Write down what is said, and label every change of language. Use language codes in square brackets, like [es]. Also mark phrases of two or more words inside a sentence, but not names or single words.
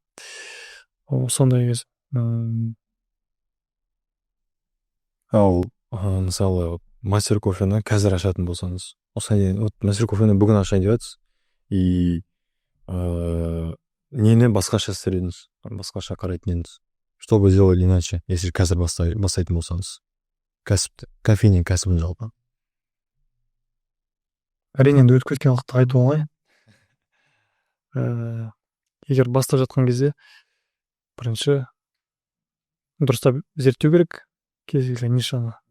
[kk] Сондай кез. Ал мысалы мастер кофені қазір ашатын болсаңыз, мастер кофені бүгін ашайын деп жатсыз, и нені басқаша істер едіңіз, басқаша қарайтын едіңіз? [ru] Что бы сделали иначе, если [kk] қазір бастайтын болсаңыз? Кофейня кәсібін жалпы. Әрине енді өтіп кеткен уақытты айту оңай. Егер бастап жатқан кезде бірінші дұрыстап зерттеу керек кез келген нишаны.